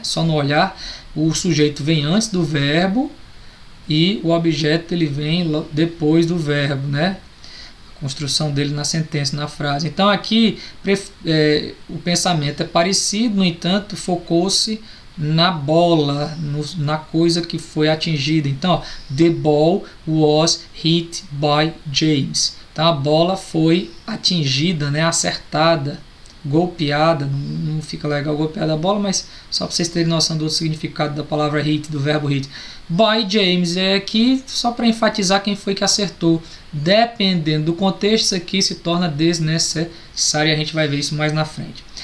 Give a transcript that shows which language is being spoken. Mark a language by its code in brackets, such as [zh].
[pt] Só no olhar, o sujeito vem antes do verbo e o objeto ele vem depois do verbo, né? A construção dele na sentença, na frase. Então, aqui, o pensamento é parecido, no entanto, focou-se na bola, na coisa que foi atingida. Então, ó, [en] the ball was hit by James. [pt] Então, a bola foi atingida, né, acertada, golpeada. Não fica legal golpeada a bola, mas só para vocês terem noção do significado da palavra hit, do verbo hit. By James é aqui só para enfatizar quem foi que acertou. Dependendo do contexto, isso aqui se torna desnecessário e a gente vai ver isso mais na frente.